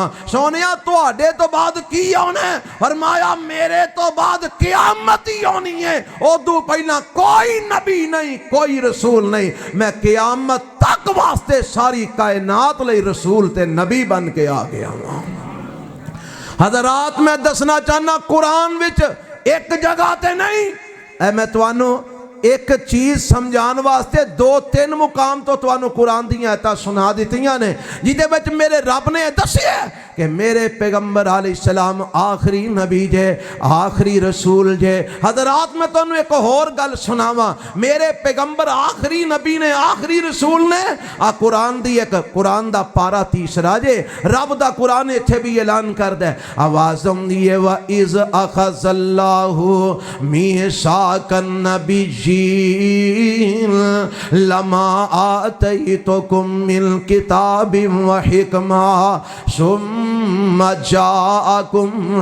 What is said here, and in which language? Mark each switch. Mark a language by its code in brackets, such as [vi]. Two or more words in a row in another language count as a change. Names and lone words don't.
[pa] سونیا تواڈے تو بعد کی آنا ہے؟ فرمایا میرے تو بعد قیامت ہی آنی ہے، ادو پہلا کوئی نبی نہیں، کوئی رسول نہیں. میں قیامت تک واسطے ساری کائنات لئی رسول تے نبی بن کے آ گیا ہوں. حضرات میں دسنا چاہنا قرآن وچ ایک جگہ تے نہیں، اے میں توانو ایک چیز سمجھان واسطے 2-3 مقام تو توانو قرآن دیاں ایتا سنا دیتیاں نے جیدے بچ میرے رب نے دسی ہے کہ میرے پیغمبر علیہ السلام آخری نبی جے، آخری رسول جے. حضرات میں تو ایک اور گل سناواں، میرے پیغمبر آخری نبی نے، آخری رسول نے، قرآن دی ایک قرآن دا پارا 30 جے، رب دا قرآن اتھے بھی اعلان کر دے آوازم دیئے [ar] وَإِذْ أَخَذَ اللَّهُ مِيثَاقَ النَّبِيِّينَ لَمَا آتَيْتُكُم مِّن كِتَابٍ وَحِكْمَةٍ ثُمَّ جَاءَكُم